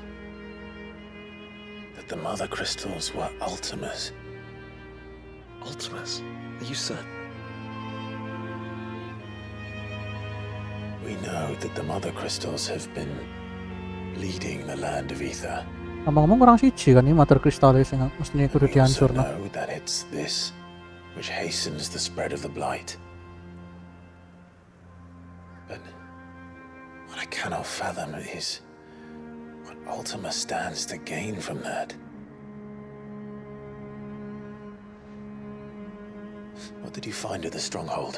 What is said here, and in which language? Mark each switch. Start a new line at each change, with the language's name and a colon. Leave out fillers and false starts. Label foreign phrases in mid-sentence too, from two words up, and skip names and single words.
English: That the mother crystals were Ultimas. Ultimas? Are you certain? We know that the mother crystals have been leading the land of ether.
Javanese: Ngomong-ngomong kurang siji kan ini
English: mother crystal
Javanese: sing mestine kudu
English: We also
Javanese: dihancurno.
English: know that it's this which hastens the spread of the blight. But what I cannot fathom is what Ultima stands to gain from that. What did you find at the stronghold?